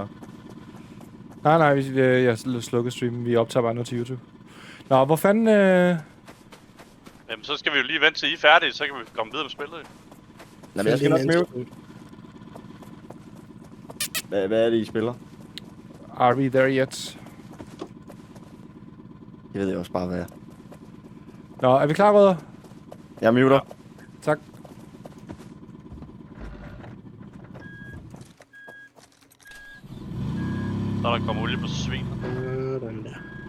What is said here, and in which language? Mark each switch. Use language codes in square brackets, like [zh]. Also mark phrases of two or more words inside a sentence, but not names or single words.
[da] Nej, jeg slukker streamen. Vi optager bare noget til YouTube. Nå, hvor fanden... Jamen, så skal vi jo lige vente til I er færdige, så kan vi komme videre med spillet. Nej, men jeg skal nok mute. Hvad er det, I spiller? [en] Are we there yet? [da] Det ved jeg også bare, hvad er. Nå, er vi klar, rødder? Jeg muter. Tak. Så er der kommer olie på svin. Sådan der.